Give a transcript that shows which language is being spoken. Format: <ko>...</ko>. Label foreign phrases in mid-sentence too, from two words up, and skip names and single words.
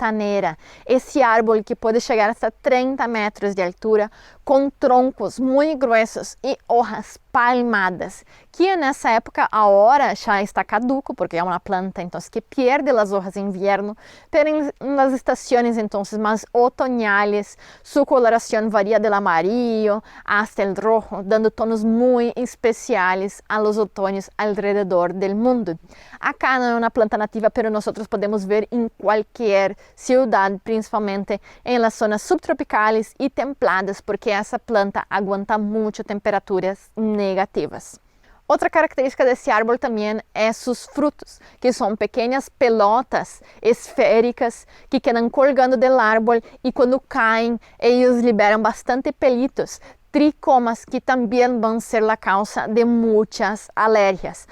<pt>Esse árvore que pode chegar até 30 metros de altura, com troncos muito gruesos e</pt> <es>hojas palmadas,</es> <pt>que nessa época agora já está caduco, porque é uma planta então que perde as hojas em inverno, mas nas estações então mais otoñales, sua coloração varia do</pt> <es>amarillo hasta el rojo,</es> <pt>dando tonos muito especiais</pt> <es>a los otoños alrededor del mundo.</es> <pt>Acá não é uma planta nativa, pero nós podemos ver em qualquer cidade, principalmente em</pt> <es>las zonas subtropicales</es> <pt>e templadas, porque essa planta aguenta muito temperaturas negativas. Outra característica desse árvore também é seus frutos, que são pequenas pelotas esféricas que quedam colgando do árvore e quando caem, eles liberam bastante pelitos, tricomas que também vão ser a causa de muitas alergias.</pt>